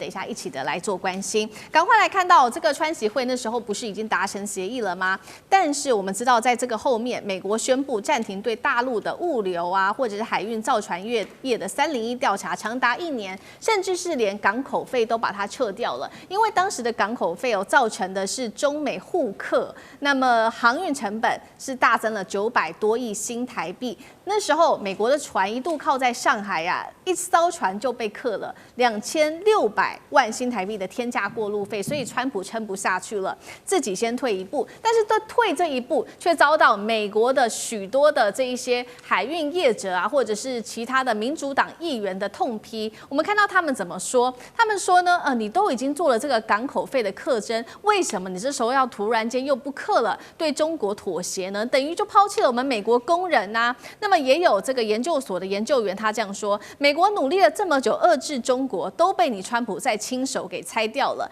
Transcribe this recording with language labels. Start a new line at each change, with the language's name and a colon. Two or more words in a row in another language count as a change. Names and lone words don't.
Chinese: 等一下一起的來做關心。趕快來看到這個川習會那時候不是已經達成協議了嗎？但是我們知道在這個後面，美國宣布暫停對大陸的物流啊，或者是海運造船業的301調查，長達1年，甚至是連港口費都把它撤掉了。因為當時的港口費造成的是中美互克，那麼航運成本是大增了900多億新台幣。那時候美國的船一度靠在上海啊，一艘船就被課了2600萬新台幣的天價過路費，所以川普撐不下去了，自己先退一步。但是退這一步，卻遭到美國的了許多的這一些海運業者啊，或者是其他的民主黨議員的痛批。我們看到他們怎麼說？他們說呢，你都已經做了這個港口費的課徵，為什麼你這時候要突然間又不課了，對中國妥協呢？等於就拋棄了我們美國工人啊。那麼也有這個研究所的研究員他這樣說：美國努力了這麼久遏制中國，都被你川普再親手給拆掉了。